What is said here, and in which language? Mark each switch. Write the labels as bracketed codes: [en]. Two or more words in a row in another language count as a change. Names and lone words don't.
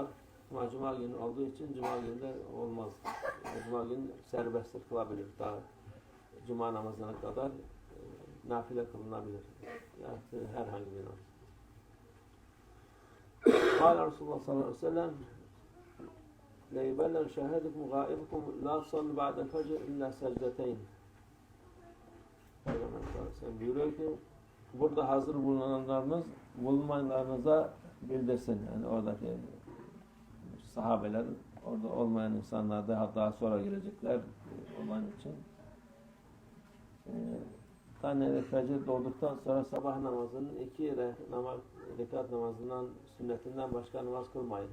[tr] Ama Cuma günü olduğu için Cuma günde olmaz. Cuma günü serbesttir kılabilir. Daha Cuma namazına kadar nafile kılınabilir. Yani herhangi bir namaz. [ar] قال رسول الله صلى الله عليه وسلم لَيْبَلَّنْ شَهَدِكُمْ غَائِبُكُمْ لَا صَلُّ بَعْدَ الْفَجْرِ اِلَّا سَجْدَتَيْنِ. [tr] Peygamber [ar] صلى الله عليه وسلم [tr] buyuruyor ki burada hazır bulunanlarınıza bildirsin. Yani oradaki sahabeler, orada olmayan insanlar daha sonra gelecekler olan için tane fecir doğduktan sonra sabah namazının rekat namazından sünnetinden başka namaz kılmayın.